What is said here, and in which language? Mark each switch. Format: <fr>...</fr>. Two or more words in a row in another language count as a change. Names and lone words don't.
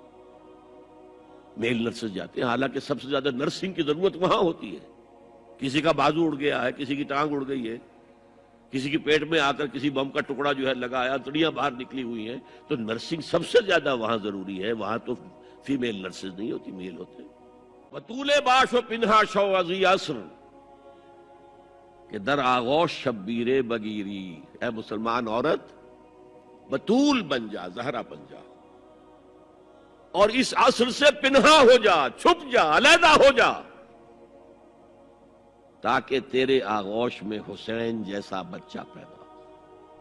<ur>میل نرسز جاتے ہیں، حالانکہ سب سے زیادہ نرسنگ کی ضرورت وہاں ہوتی ہے۔ کسی کا بازو اڑ گیا ہے، کسی کی ٹانگ اڑ گئی ہے، کسی کے پیٹ میں آ کر کسی بم کا ٹکڑا جو ہے لگایا، تڑیاں باہر نکلی ہوئی ہیں، تو نرسنگ سب سے زیادہ وہاں ضروری ہے۔ وہاں تو فیمیل نرسز نہیں ہوتی، میل ہوتے ہیں۔</ur> <fa>بطول باش و پنہا شو ازی عصر کہ در آغوش شبیر بگیری،</fa> <ur>اے مسلمان عورت بطول بن جا، زہرا بن جا، اور اس عصر سے پنہا ہو جا، چھپ جا، علیحدہ ہو جا، تاکہ تیرے آغوش میں حسین جیسا بچہ پیدا ہو۔</ur>